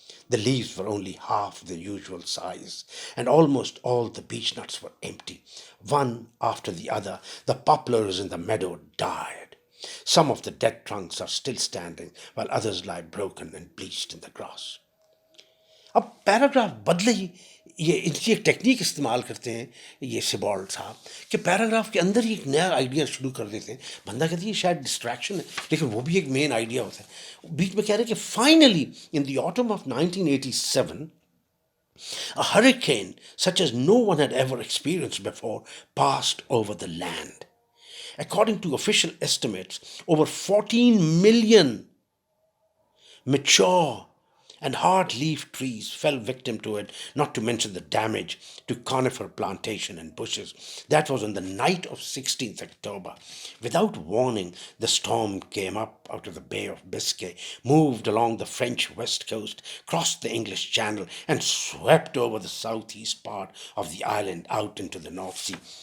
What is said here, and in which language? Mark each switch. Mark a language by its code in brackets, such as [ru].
[en] The leaves were only half the usual size, and almost all the beech nuts were empty. One after the other, the poplars in the meadow died. Some of the dead trunks are still standing, while others lie broken and bleached in the grass. [hi] अब paragraph बदले ही ये इनकी एक technique इस्तेमाल करते हैं ये सिबॉल्ड साहब कि पैराग्राफ के अंदर ही एक नया आइडिया शुरू कर देते हैं बंदा कहती है शायद डिस्ट्रैक्शन है लेकिन वो भी एक मेन आइडिया होता है बीच में कह रहे हैं कि [en] Finally in the autumn of 1987 a hurricane such as no one had ever experienced before passed over the land. According to official estimates, over 14 million mature and hard-leaf trees fell victim to it, not to mention the damage to conifer plantation and bushes. That was on the night of 16th October. Without warning, the storm came up out of the Bay of Biscay, moved along the French west coast, crossed the English Channel, and swept over the southeast part of the island out into the North Sea.